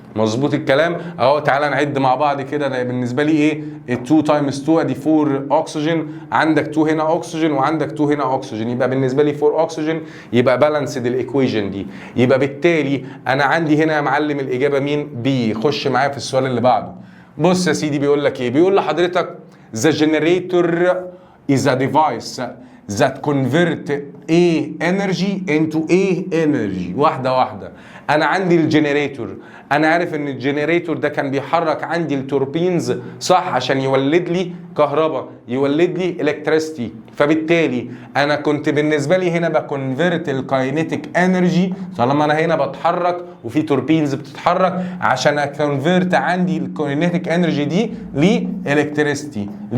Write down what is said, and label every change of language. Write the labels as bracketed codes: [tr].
[ar] مظبوط الكلام اهو. تعالى نعد مع بعض كده. ده بالنسبه لي ايه؟ 2 تايمز 2 ادي 4 اكسجين. عندك 2 هنا اكسجين وعندك 2 هنا اكسجين. يبقى بالنسبه لي 4 اكسجين. يبقى بالانسد الايكويشن دي. يبقى بالتالي انا عندي هنا يا معلم الاجابه مين؟ بي. خش معايا في السؤال اللي بعده. بص يا سيدي بيقول لك ايه؟ بيقول لحضرتك [en] The generator is a device that convert A energy into A energy. [ar] واحدة واحدة. أنا عندي الجنريتور. أنا عارف إن الجنريتور ده كان بيحرك عندي التوربينز صح عشان يولد لي كهرباء، يولد لي الكتريستي. فبالتالي أنا كنت بالنسبة لي هنا بكونفرت الكاينيتيك انرجي طالما أنا هنا بتحرك وفي توربينز بتتحرك عشان اكونفرت عندي الكاينيتيك انرجي دي لإلكتريستي.